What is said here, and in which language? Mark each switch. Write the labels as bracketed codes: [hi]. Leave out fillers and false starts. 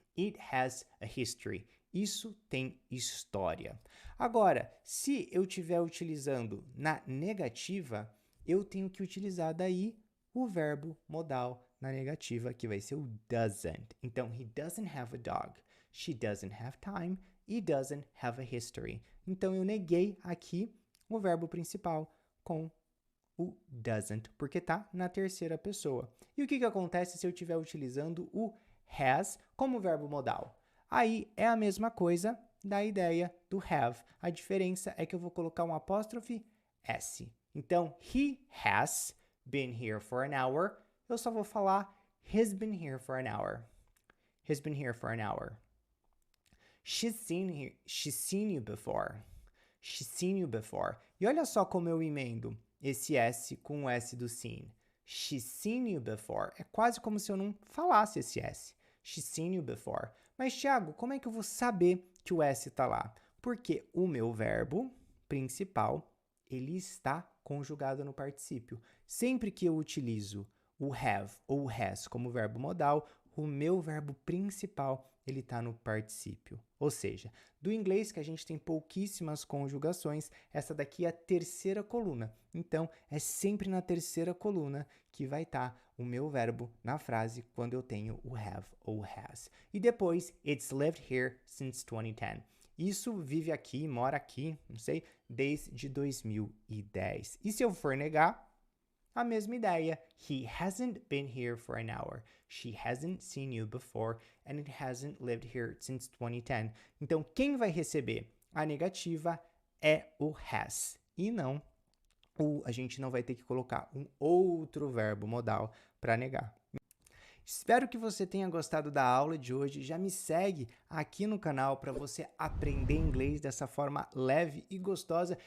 [en] It has a history. [pt] Isso tem história. Agora, se eu estiver utilizando na negativa, eu tenho que utilizar daí o verbo modal na negativa, que vai ser o doesn't. Então, [en] he doesn't have a dog. She doesn't have time e doesn't have a history. [pt] Então, eu neguei aqui o verbo principal com o doesn't, porque tá na terceira pessoa. E o que acontece se eu estiver utilizando o has como verbo modal? Aí é a mesma coisa da ideia do have. A diferença é que eu vou colocar um apóstrofe S. Então, [en] he has been here for an hour. [pt] Eu só vou falar [en] he's been here for an hour. He's been here for an hour. She's seen you before. She's seen you before. [pt] E olha só como eu emendo esse S com o S do seen. [en] She's seen you before. [pt] É quase como se eu não falasse esse S. [en] She's seen you before. [pt] Mas, Thiago, como é que eu vou saber que o S está lá? Porque o meu verbo principal, ele está conjugado no particípio. Sempre que eu utilizo o have ou o has como verbo modal, o meu verbo principal, ele está no particípio. Ou seja, do inglês que a gente tem pouquíssimas conjugações, essa daqui é a terceira coluna. Então, é sempre na terceira coluna que vai estar o meu verbo na frase quando eu tenho o have ou has. E depois, [en] it's lived here since 2010. [pt] Isso vive aqui, mora aqui, não sei, desde 2010. E se eu for negar, a mesma ideia. [en] He hasn't been here for an hour. She hasn't seen you before. And it hasn't lived here since 2010. [pt] Então, quem vai receber a negativa é o has. E não a gente não vai ter que colocar um outro verbo modal para negar. Espero que você tenha gostado da aula de hoje. Já me segue aqui no canal para você aprender inglês dessa forma leve e gostosa.